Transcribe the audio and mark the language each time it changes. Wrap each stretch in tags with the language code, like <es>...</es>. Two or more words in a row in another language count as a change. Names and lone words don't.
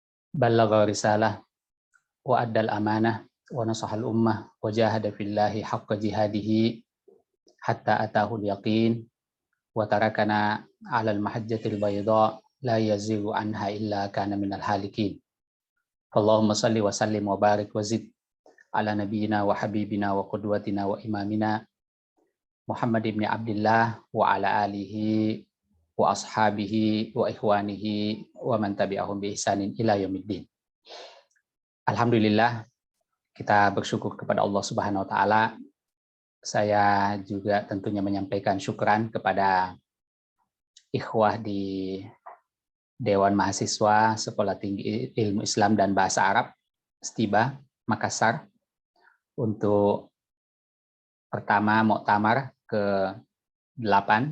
<ar>بلغ الرسالة وأدى الأمانة ونصح الأمة وجاهد في الله حق جهاده حتى أتاه اليقين وتركنا على المحجة البيضاء لا يزيغ عنها إلا كان من الهالكين. اللهم صل وسلم وبارك وزد على نبينا وحبيبنا وقدوتنا وإمامنا محمد بن عبد الله وعلى آله وأصحابه وإخوانه ومن تبعهم بإحسان إلى يوم الدين.</ar> <id>Alhamdulillah, kita bersyukur kepada Allah</id> <ar>سبحانه وتعالى.</ar> <id>Saya juga tentunya menyampaikan syukran kepada ikhwah di Dewan Mahasiswa Sekolah Tinggi Ilmu Islam dan Bahasa Arab STIBA Makassar untuk pertama muktamar ke-8</id>